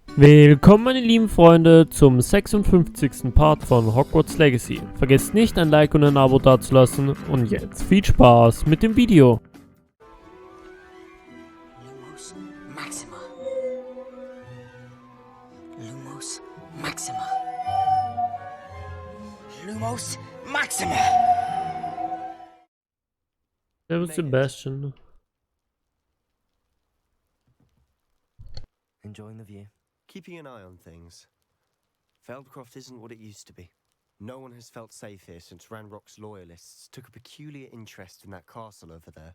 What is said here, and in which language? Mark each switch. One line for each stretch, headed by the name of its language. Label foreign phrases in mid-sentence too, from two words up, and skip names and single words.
German: Willkommen meine lieben Freunde zum 56. Part von Hogwarts Legacy. Vergesst nicht ein Like und ein Abo dazulassen und jetzt viel Spaß mit dem Video. Lumos Maxima. Lumos Maxima. Lumos Maxima. Servus Sebastian.
English: Enjoying the view? Keeping an eye on things. Feldcroft isn't what it used to be. No one has felt safe here since Ranrock's loyalists took a peculiar interest in that castle over there.